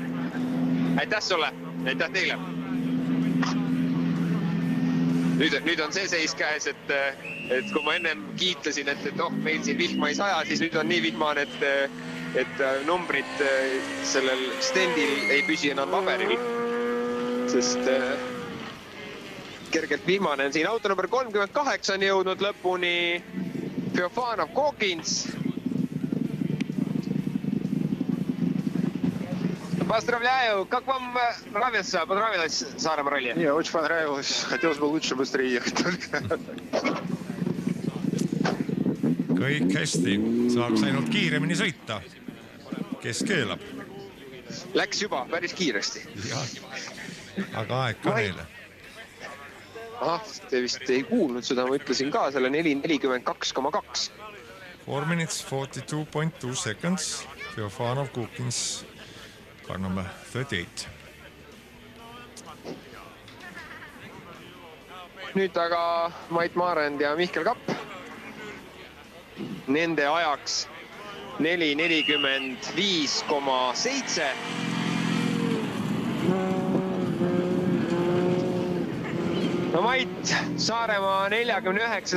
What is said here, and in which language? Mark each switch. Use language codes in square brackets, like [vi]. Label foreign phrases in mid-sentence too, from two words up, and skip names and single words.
[et] Aitäh sulle, aitäh teile. Nüüd on see seis käes, et kui ma ennem kiitlesin, et meil siin vihma ei saja, siis nüüd on nii vihmane, et numbrid sellel stendil ei püsi enam paberil. Sest kergelt vihmane on siin. Auto number 38 on jõudnud lõpuni Feofanov Kokins. [ru] Поздравляю! Как вам нравится? Понравилось Сaaremaa ралли? Мне очень понравилось. Хотелось бы лучше, быстрее ехать только. [et] Kõik hästi. Saaks ainult kiiremini sõita. Kes keelab? Läks juba päris kiiresti. Aga aeg ka neile. Te vist ei kuulnud seda, ma ütlesin ka selle 4.42,2. [en] 4 minutes 42.2 seconds. Feofanov Kokins. Car number 38. [et] Nüüd aga Mait Maarend ja Mihkel Kapp. Nende ajaks 4.45,7. No Mait, Saaremaa 49.